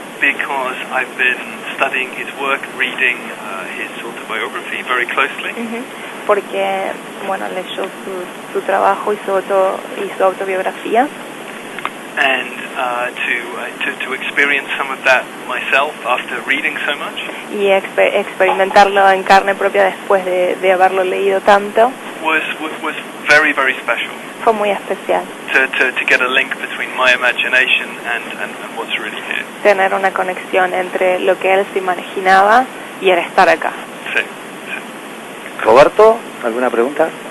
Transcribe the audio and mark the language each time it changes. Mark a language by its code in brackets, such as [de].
[en] Because I've been studying his work, reading his autobiography very closely. [es] Porque, bueno, leyó su trabajo y su autobiografía. [en] And to experience some of that myself after reading so much. [es] Y experimentarlo en carne propia después de haberlo leído tanto. [en] was very, very special. [es] Fue muy especial. [en] To get a link between my imagination and what's really here. [es] Tener una conexión entre lo que él se imaginaba y el estar acá. Sí, sí. Roberto, ¿alguna pregunta?